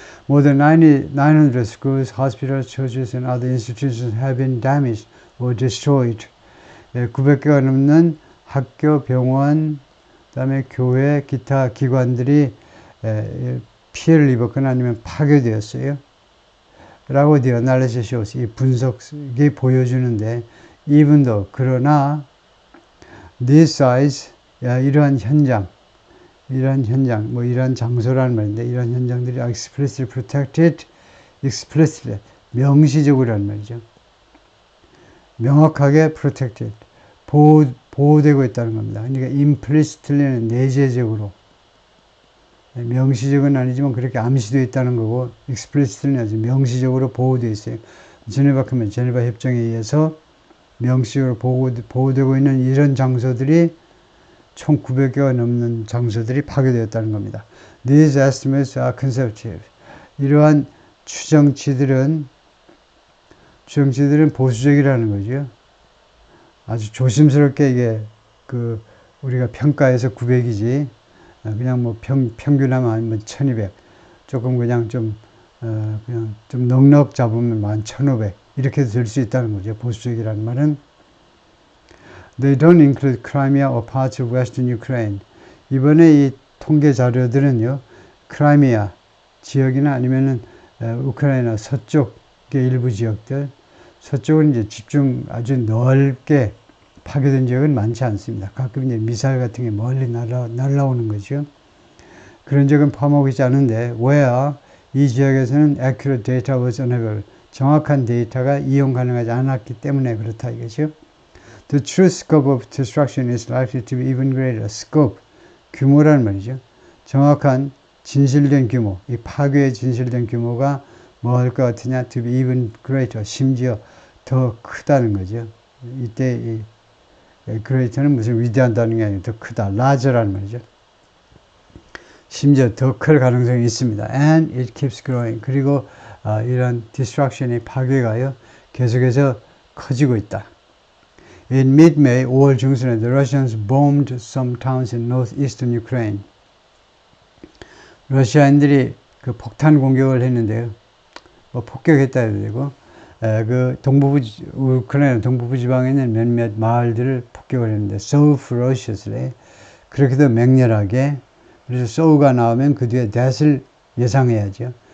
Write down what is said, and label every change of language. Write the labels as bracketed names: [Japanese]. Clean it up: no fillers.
[English] More than 900 schools, hospitals, churches, and other institutions have been damaged or destroyed. [Korean] 900개가 넘는 학교, 병원, 그다음에 교회, 기타 기관들이 피해를 입었거나 아니면 파괴되었어요. 라고 [English] the analysis shows, [Korean] 이 분석이 보여주는데, [English] even though, [Korean] 그러나 [English] this size, [Korean] 이러한 현장, 뭐 이러한 장소라는 말인데, 이러한 현장들이 [English] explicitly protected, explicitly, [Korean] 명시적으로라는 말이죠. 명확하게 protected, 보호되고 있다는 겁니다. 그러니까 implicitly는 내재적으로, 명시적은 아니지만 그렇게 암시되어 있다는 거고, explicitly는 아주 명시적으로 보호되어 있어요. 제네바 컨벤션, 제네바 협정에 의해서 명시적으로 보호되고 있는 이런 장소들이 총 900개가 넘는 장소들이 파괴되었다는 겁니다. [English] These estimates are conservative. [Korean] 이러한 추정치들은 보수적이라는 거죠. 아주 조심스럽게 이게 우리가 평가해서 900이지 그냥 뭐 평균하면 아니면 1200 조금 그냥 좀 넉넉 잡으면 한 1500 이렇게 될 수 있다는 거죠. 보수적이라는 말은 [English] They don't include Crimea or parts of western Ukraine. [Korean] 이번에 이 통계 자료들은요, 크라이미아 지역이나 아니면은 우크라이나 서쪽의 일부 지역들, 서쪽은 이제 집중 아주 넓게 파괴된 지역은 많지 않습니다. 가끔 이제 미사일 같은 게 멀리 날아오는 거죠. 그런 적은 파악하지 않은데, where 이 지역에서는 [English] accurate data was unavailable. [Korean] 정확한 데이터가 이용 가능하지 않았기 때문에 그렇다 이거죠. [English] The true scope of destruction is likely to be even greater. [Korean] scope, 규모라는 말이죠. 정확한 진실된 규모, 이 파괴의 진실된 규모가 뭐 할 것 같으냐? [English] To be even greater, [Korean] 심지어 더 크다는 거죠. 이때 이 greater는 무슨 위대하다는 게 아니고 더 크다, larger라는 말이죠. 심지어 더 클 가능성이 있습니다. [English] And it keeps growing. [Korean] 그리고 이런 destruction의 파괴가요, 계속해서 커지고 있다. [English] In mid-May, [Korean] 5월 중순에 [English] the Russians bombed some towns in northeastern Ukraine. [Korean] 러시아인들이 그 폭탄 공격을 했는데요. 뭐 폭격했다 해도 되고, 우크라이나 동부부 지방에 있는 몇몇 마을들을 폭격을 했는데, [English] so ferociously, [Korean] 그렇게도 맹렬하게, 그래서 so가 나오면 그 뒤에 that을 예상해야죠.